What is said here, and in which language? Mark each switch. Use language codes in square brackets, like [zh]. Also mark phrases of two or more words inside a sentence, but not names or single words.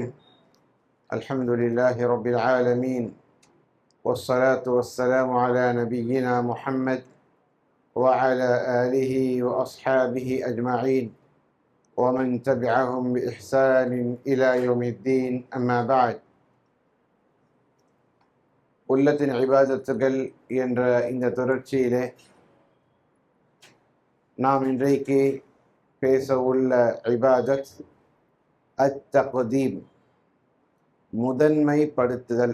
[ar] الحمد لله رب العالمين، والصلاة والسلام على نبينا محمد وعلى آله وأصحابه أجمعين ومن تبعهم بإحسان إلى يوم الدين. أما بعد. [ta] உள்ளத்தின் இபாதத்துகள் என்ற இந்த தொடர்ச்சியிலே நாம் இன்றைக்கு பேச உள்ள [ar] عبادة التقديم, [ta] முதன்மைப்படுத்துதல்.